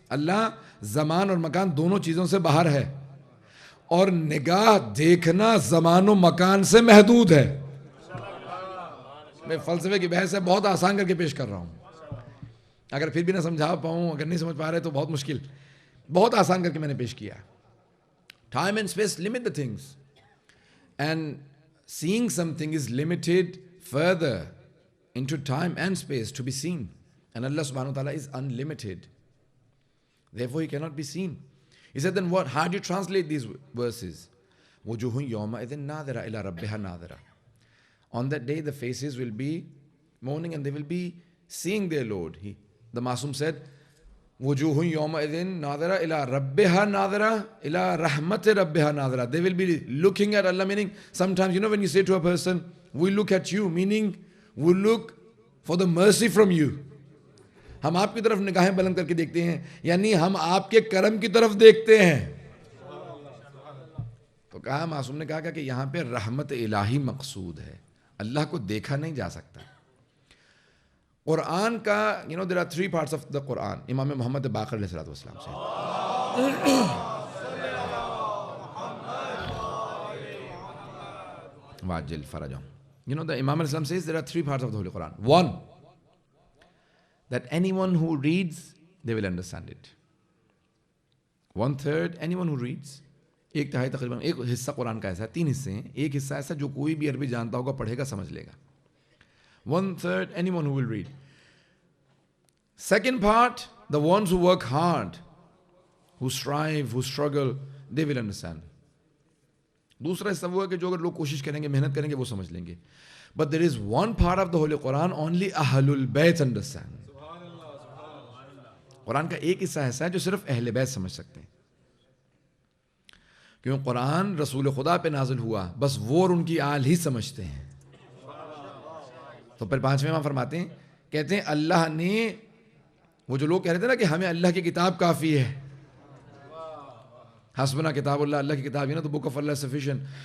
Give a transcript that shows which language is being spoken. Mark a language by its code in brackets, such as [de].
[ur] اللہ زمان اور مکان دونوں چیزوں سے باہر ہے, اور نگاہ دیکھنا زمان و مکان سے محدود ہے. میں فلسفے کی بحث ہے بہت آسان کر کے پیش کر رہا ہوں. اگر پھر بھی نہ سمجھا پاؤں, اگر نہیں سمجھ پا رہے تو بہت مشکل, بہت آسان کر کے میں نے پیش کیا. [en] Time and space limit the things, and seeing something is limited further into time and space to be seen, and Allah subhanahu wa ta'ala is unlimited, therefore he cannot be seen. He said, then what? How do you translate these verses? [ar] وُجُوهٌ يَوْمَئِذٍ نَاظِرَةٌ إِلَى رَبِّهَا نَاظِرَةٌ. [en] On that day the faces will be mourning and they will be seeing their Lord. The Masum said, [ar] وجوہ یومئذ ناظرہ الی ربہا ناظرہ الی رحمت ربہا ناظرہ. [en] They will be looking at Allah, meaning sometimes, when you say to a person, we look at you, meaning we look for the mercy from you. [ur] ہم آپ کی طرف نگاہیں بلند کر کے دیکھتے ہیں, یعنی ہم آپ کے کرم کی طرف دیکھتے ہیں. تو کہا, معصوم نے کہا کہ یہاں پہ رحمت الہی مقصود ہے, اللہ کو دیکھا نہیں جا سکتا. قرآن کا [en] there are 3 parts of the Quran. [ur] امام محمد باقر علیہ السلام سے واجل فرجہم. [en] The Imam علیہ السلام says there are 3 parts of the Holy Quran. One, that anyone who reads, they will understand it. 1/3, anyone who reads. [ur] 1/3 تقریباً, ایک حصہ قرآن کا ایسا ہے, 3 حصے ہیں. ایک حصہ ایسا جو کوئی بھی عربی جانتا ہوگا, پڑھے گا, سمجھ لے گا. [en] 1/3, anyone who will read. Second part, the ones who work hard, who strive, who struggle, they will understand. [ur] دوسرا حصہ وہ ہے کہ جو اگر لوگ کوشش کریں گے, محنت کریں گے, وہ سمجھ لیں گے. [en] But there is one part of the Holy Quran only Ahlul Bayt understand. [ur] قرآن کا ایک حصہ ایسا ہے جو صرف اہل بیت سمجھ سکتے ہیں, کیوں قرآن رسول خدا پہ نازل ہوا, بس وہ اور ان کی آل ہی سمجھتے ہیں. تو پھر 5ویں امام فرماتے ہیں, کہتے ہیں اللہ نے, وہ جو لوگ کہہ رہے تھے نا کہ ہمیں اللہ کی کتاب کافی ہے, [ar] حسبنا کتاب اللہ, [ur] اللہ کی کتاب ہے نا, تو [en] Book of Allah sufficient.